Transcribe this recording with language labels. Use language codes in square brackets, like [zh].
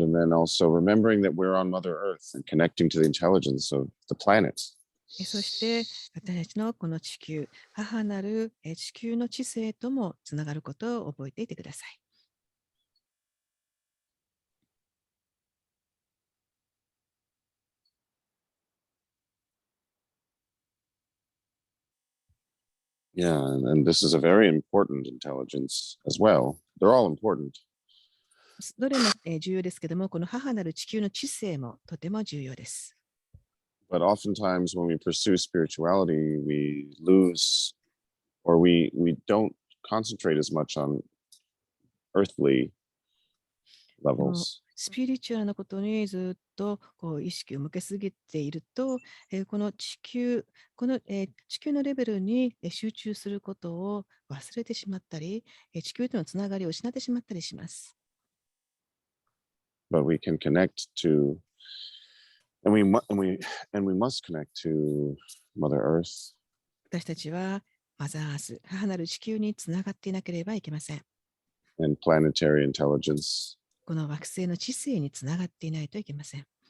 [en] And then also remembering that we're on Mother Earth and connecting to the intelligence of the planets. [ja] そして私たちのこの地球、母なる地球の知性ともつながることを覚えていてください。 [en] Yeah, and this is a very important intelligence as well. They're all important. [ja] どれも重要ですけども、この母なる地球の知性もとても重要です。 [en] But oftentimes when we pursue spirituality, we lose or we don't concentrate as much on earthly levels. [ja] スピリチュアルなことにずっとこう意識を向けすぎていると、この地球のレベルに集中することを忘れてしまったり、地球とのつながりを失ってしまったりします。 [en] But we can connect to, and we must connect to Mother Earth. [ja] 私たちはマザーアース、母なる地球につながっていなければいけません。 [en] And planetary intelligence. [ja] この惑星の知性につながっていないといけません。